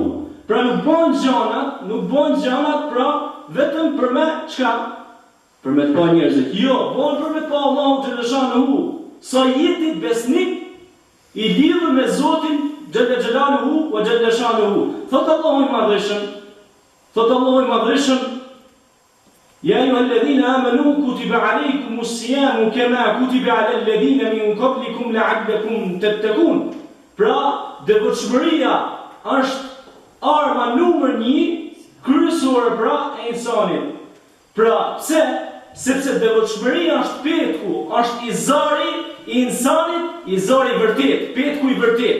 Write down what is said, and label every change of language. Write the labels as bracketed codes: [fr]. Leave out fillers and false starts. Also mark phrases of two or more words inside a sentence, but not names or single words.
[sq] Pra nuk bën gjanat, pra vetëm për me çka? Për me të pa njerëzit. Jo, bën për me të pa Allahut xhallashanuhu. Sa jeti besnik i lidhur me Zotin [ar] جل جلاله وجل شأنه. [sq] Thot Allahu i madhreshëm, [ar] يا أيها الذين آمنوا كتب عليكم الصيام كما كتب على الذين من قبلكم لعلكم تتقون. [sq] Pra, devotshmëria është arma numër 1 kryesore pra e insanit. Pra, pse? Sepse devotshmëria është petku, është izari i insanit, izari i vërtet, petku i vërtet.